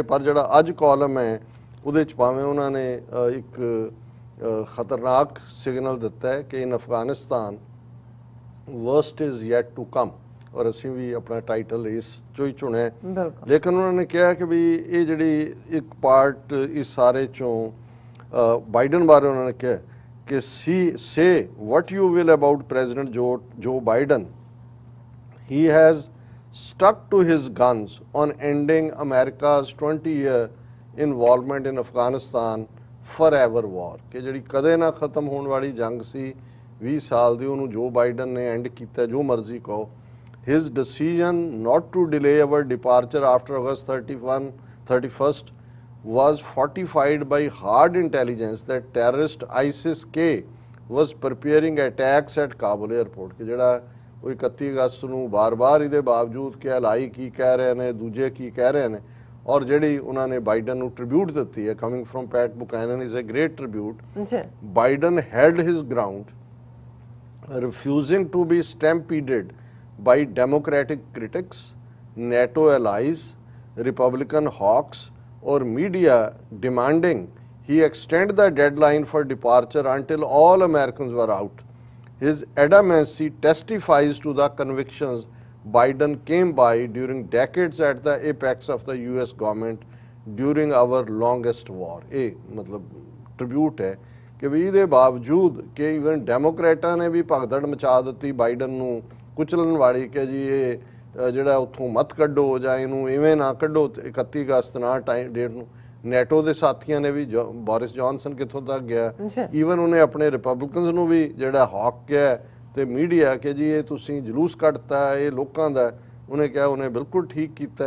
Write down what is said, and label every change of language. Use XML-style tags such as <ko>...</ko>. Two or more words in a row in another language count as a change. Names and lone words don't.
<pa>ਪਰ ਜਿਹੜਾ ਅੱਜ ਕਾਲਮ ਹੈ ਉਹਦੇ 'ਚ ਭਾਵੇਂ ਉਹਨਾਂ ਨੇ ਇੱਕ ਖਤਰਨਾਕ ਸਿਗਨਲ ਦਿੱਤਾ ਹੈ ਕਿ</pa> <en>in Afghanistan worst is yet to come,</en> <pa>ਔਰ ਅਸੀਂ ਵੀ ਆਪਣਾ ਟਾਈਟਲ ਇਸ ਚੋਂ ਹੀ ਚੁਣਿਆ, ਲੇਕਿਨ ਉਹਨਾਂ ਨੇ ਕਿਹਾ ਕਿ ਵੀ ਇਹ ਜਿਹੜੀ ਇੱਕ ਪਾਰਟ ਇਸ ਸਾਰੇ ਚੋਂ ਬਾਈਡਨ ਬਾਰੇ ਉਹਨਾਂ ਨੇ ਕਿਹਾ ਕਿ</pa> <en>say what you will about President Joe Biden, he has stuck to his guns on ending America's 20-year involvement in Afghanistan forever war,</en> <pa>ਕਿ ਜਿਹੜੀ ਕਦੇ ਨਾ ਖਤਮ ਹੋਣ ਵਾਲੀ ਜੰਗ ਸੀ 20 ਸਾਲ ਦੀ, ਉਹਨੂੰ ਜੋ ਬਾਈਡਨ ਨੇ ਐਂਡ ਕੀਤਾ, ਜੋ ਮਰਜ਼ੀ ਕਹੋ।</pa> <en>His decision not to delay our departure after August 31st was fortified by hard intelligence that terrorist ISIS-K was preparing attacks at Kabul airport,</en> <pa>ਕਿ ਜਿਹੜਾ ਉਹ 31 ਅਗਸਤ ਨੂੰ ਬਾਰ-ਬਾਰ ਇਹਦੇ ਬਾਵਜੂਦ ਕਿ ਹਲਾਈ ਕੀ ਕਹਿ ਰਹੇ ਨੇ, ਦੂਜੇ ਕੀ ਕਹਿ ਰਹੇ ਨੇ, ਔਰ ਜਿਹੜੀ ਉਹਨਾਂ ਨੇ ਬਾਈਡਨ ਨੂੰ ਟ੍ਰਿਬਿਊਟ ਦਿੱਤੀ ਹੈ,</pa> <en>coming from Pat Buchanan is a great tribute. Biden held his ground, refusing to be stampeded by democratic critics, NATO allies, Republican hawks or media demanding he extend the deadline for departure until all Americans were out. His adamancy testifies to the convictions Biden came by during decades at the apex of the US government during our longest war।</en> <pa>ਇਹ ਮਤਲਬ ਟ੍ਰਿਬਿਊਟ ਹੈ ਕਿ ਵੀ ਇਹਦੇ ਬਾਵਜੂਦ ਕਿ ਈਵਨ ਡੈਮੋਕ੍ਰੇਟਾਂ ਨੇ ਵੀ ਭਗਦੜ ਮਚਾ ਦਿੱਤੀ ਬਾਈਡਨ ਨੂੰ ਕੁਚਲਣ ਵਾਲੀ ਕਿ ਜੀ ਇਹ ਜਿਹੜਾ ਉੱਥੋਂ ਮਤ ਕੱਢੋ ਜਾਂ ਇਹਨੂੰ ਇਵੇਂ ਨਾ ਕੱਢੋ 31 ਅਗਸਤ ਨਾ</pa> <en>time date</en> <pa>ਨੂੰ। ਨੈਟੋ ਦੇ ਸਾਥੀਆਂ ਨੇ ਵੀ ਬੋਰਿਸ ਜੌਨਸਨ ਕਿੱਥੋਂ ਤੱਕ ਗਿਆ, ਈਵਨ ਉਹਨੇ ਆਪਣੇ ਰਿਪਬਲਿਕਨਸ ਨੂੰ ਵੀ ਜਿਹੜਾ ਹੌਕ ਕਿਹਾ ਤੇ ਮੀਡੀਆ ਕਿ ਜੀ ਇਹ ਤੁਸੀਂ ਜਲੂਸ ਕੱਢਤਾ ਇਹ ਲੋਕਾਂ ਦਾ, ਉਹਨੇ ਕਿਹਾ ਉਹਨੇ ਬਿਲਕੁਲ ਠੀਕ ਕੀਤਾ।</pa>